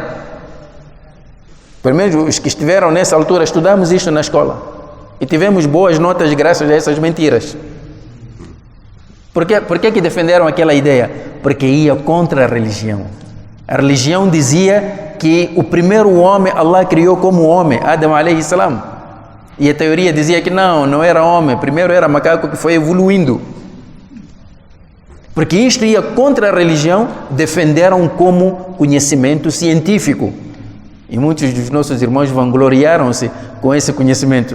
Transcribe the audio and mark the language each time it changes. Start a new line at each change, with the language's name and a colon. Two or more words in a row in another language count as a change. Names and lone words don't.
Portuguese: Primeiro, os que estiveram nessa altura, estudamos isto na escola e tivemos boas notas graças a essas mentiras. Por que defenderam aquela ideia? Porque ia contra a religião. A religião dizia que o primeiro homem Allah criou como homem,
Arabic: آدم عليه السلام.
Portuguese: E a teoria dizia que não era homem, primeiro era macaco que foi evoluindo. Porque isto ia contra a religião, defenderam como conhecimento científico. E muitos dos nossos irmãos vangloriaram-se com esse conhecimento.